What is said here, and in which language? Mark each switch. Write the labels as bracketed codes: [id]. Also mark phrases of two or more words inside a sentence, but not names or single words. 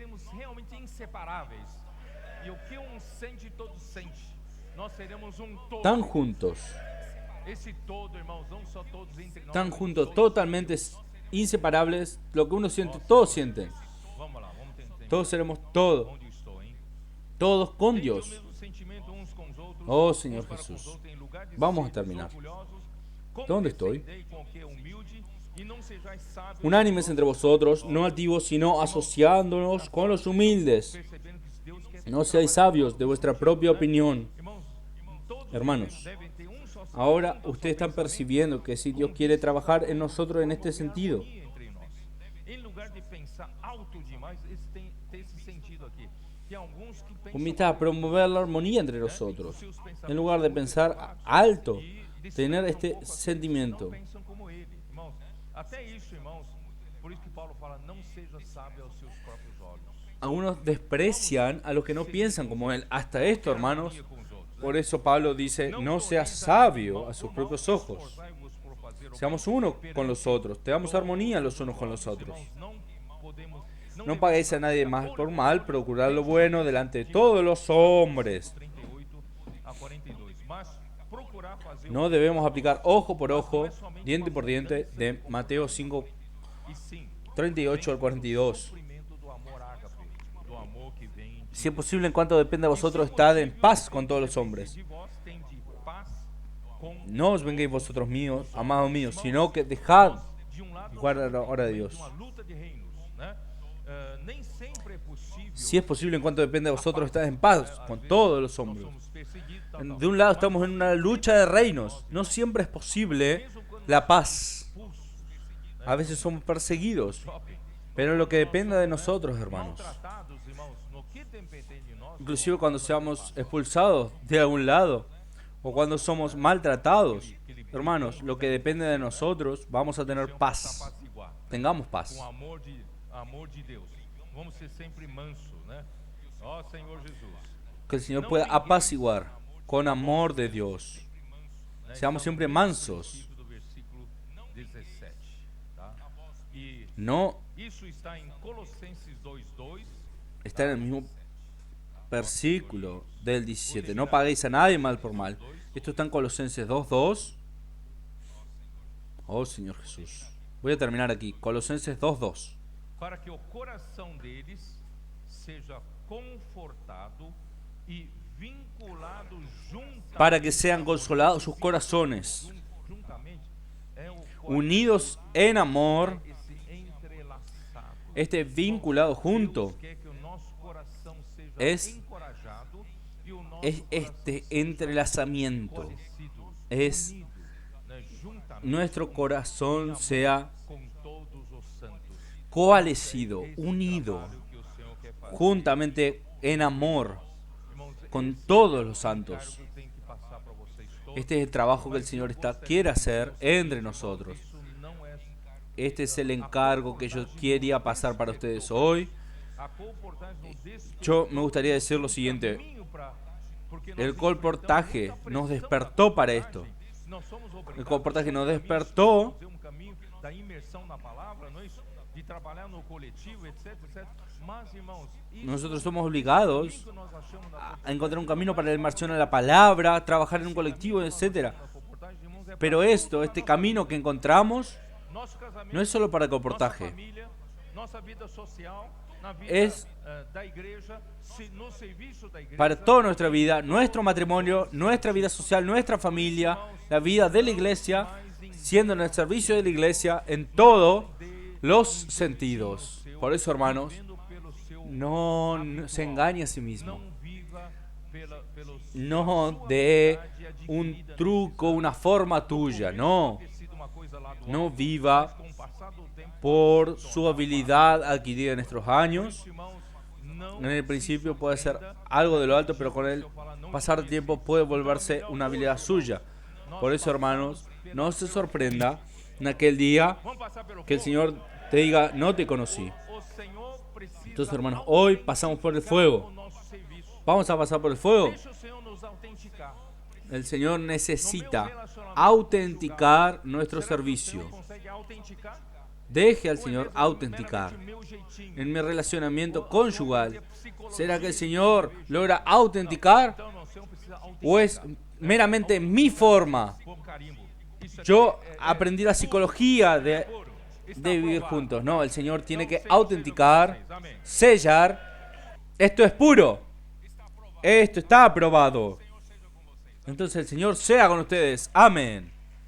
[es] Tan juntos, totalmente inseparables. Lo que uno siente, todos sienten. Todos seremos todos con Dios. [pt] sentimento uns com os outros, [es] Oh Señor [pt] uns para com os [es] Jesús, [pt] outros, em lugar de [es] vamos a [pt] seres [es] terminar. [pt] orgulhosos, [es] ¿Dónde estoy? [pt] condescendei com o que é humilde, e não sejais sábios [es] Unánimes entre vosotros, no altivos, sino asociándonos con los humildes. [pt] percebendo que Deus quer [es] No seáis sabios de vuestra propia opinión. [pt] Irmãos, todos [es] Hermanos, [pt] devem ter um só sentimento, [es] ahora [pt] um só [es] ustedes están [pt] pensamento, [es] percibiendo que si Dios quiere trabajar en nosotros en este sentido, [pt] harmonia entre nós. Em lugar de pensar alto demais, tem esse sentido aqui. Que alguns que pensam [es] comienza a promover la armonía entre nosotros. En lugar de pensar alto, tener este sentimiento. [pt] não pensam como ele, irmãos. Até isso, irmãos. Por isso que Paulo fala: não seja sábio aos seus próprios olhos. [es] Algunos desprecian a los que no piensan como Él. Hasta esto, hermanos, [pt] Com os outros. [es] por eso Pablo dice, no seas sabio a sus propios ojos. [pt] Esforçai-vos por fazer o [es] Seamos uno con los otros. Tengamos armonía los unos con los otros. [pt] não podemos. [es] No paguéis a nadie más por mal, procurad lo bueno delante de todos los hombres. [pt] 38 a 42. Mas procurar fazer [es] No debemos aplicar ojo por ojo, diente por diente, de Mateo 5, [pt] e sim, [es] 38 al 42. [pt] cumprimento do amor ágape, do amor que vem de [es] Si es posible, en cuanto depende de vosotros, estad en paz con todos los hombres. [pt] de vós, tende paz com [es] No os venguéis vosotros míos, amados míos, sino que dejad de lado guardar la hora de Dios. [pt] uma luta de reinos, né? Nem sempre é possível. [es] Si es posible, en cuanto depende de vosotros, estad en paz con todos los hombres. [pt] Somos perseguidos, tal. [es] De un lado estamos en una lucha de reinos. No siempre es posible la paz. A veces somos perseguidos. Pero lo que dependa de nosotros, hermanos. [pt] Tratados, irmãos, no que depende de nós, [es] Inclusive cuando seamos expulsados de algún lado. O cuando somos maltratados. Hermanos, lo que depende de nosotros, vamos a tener paz. apaciguar. Tengamos paz. [pt] Com amor de Deus. Vamos ser sempre manso, né? Ó Senhor Jesus. [es] Que el Señor pueda apaciguar con amor de Dios. [pt] Né? [es] Seamos siempre mansos. [pt] Do versículo 17, tá? E [es] No [pt] isso está em Colossenses 2:2. [es] está en el mismo versículo del 17. No paguéis a nadie mal por mal. Esto está en Colosenses 2:2. Oh Señor Jesús. Voy a terminar aquí. Colosenses 2:2. [pt] Para que o coração deles seja confortado e vinculado juntamente. [es] Para que sean consolados sus corazones, [pt] Juntamente é o [es] unidos en amor, [pt] esse entrelaçado. [es] este vinculado junto, [pt] Deus quer que o nosso coração seja [es] es [pt] encorajado e o nosso [es] es este entrelazamiento. [pt] fortalecido, [es] Es [pt] unido, né, juntamente [es] nuestro corazón sea [pt] com todos os santos. [es] coalescido, [pt] Esse [es] unido, [pt] trabalho que o Senhor quer fazer. [es] juntamente en amor [pt] Irmãos, [es] con todos los santos. [pt] encargo tem que passar para vocês todos. [es] Este es el trabajo que el Señor quiere hacer entre nosotros. [pt] Isso não é [es] Este es el encargo que yo quería pasar para ustedes hoy. [pt] a comportagem no despertar [es] Yo me gustaría decir lo siguiente. [pt] caminho para porque [es] El [pt] nós [es] comportaje [pt] enfrentamos [es] nos [pt] muita [es] despertó para [pt] pressão [es] esto. [pt] na nós somos obrigados [es] El comportaje nos [pt] a fazer [es] despertó. [pt] um caminho da imersão na palavra, não é isso? De trabalhar no coletivo, etc, etc. Mas, irmãos, isso [es] Nosotros somos obligados [pt] que nós achamos na [es] a encontrar un camino para la inmersión en la palabra, trabajar en un colectivo, etc. [pt] comportagem, irmãos, é [es] Pero esto, este camino que encontramos, [pt] nosso casamento, [es] no es solo para el [pt] nossa [es] comportaje. [pt] família, nossa vida social, na vida [es] Es [pt] da igreja, no serviço da igreja. [es] para toda nuestra vida, nuestro matrimonio, nuestra vida social, nuestra familia, la vida de la iglesia, siendo en el servicio de la iglesia en todos los sentidos. Por eso, hermanos, [pt] Vivendo pelo seu [es] no se engañe a sí mismo. [pt] não viva pelo [es] No de un truco, una forma tuya. No. [pt] ter sido uma coisa lá do [es] No [pt] alto, [es] viva [pt] mas com o passar do tempo, [es] por su habilidad adquirida en estos años. [pt] irmãos, não [es] En el principio puede ser algo de lo alto, pero con el pasar del tiempo puede volverse una habilidad suya. Por eso, hermanos, no se sorprenda en aquel día [pt] vamos passar pelo [es] que el [pt] fogo. [es] Señor te diga, no te conocí. [pt] O Senhor precisa [es] Entonces, hermanos, hoy pasamos por el fuego. [pt] o nosso serviço. [es] Vamos a pasar por el fuego. [pt] Deixa o Senhor nos autenticar. [es] El Señor necesita autenticar nuestro servicio. [pt] Consegue autenticar? [es] Deje al Señor autenticar. [pt] O meu jeitinho. [es] En mi relacionamiento conyugal, ¿será que el Señor logra autenticar [pt] Então, não, o Senhor precisa autenticar [es] o es meramente mi forma? [pt] por carimbo. Isso aqui [es] Yo aprendí la psicología de [pt] puro. Está [es] vivir [pt] aprovado. [es] juntos. No, el Señor tiene que autenticar, [pt] Amém. [es] sellar. Esto es puro. Esto está aprobado. Entonces el Señor sea con ustedes. Amén.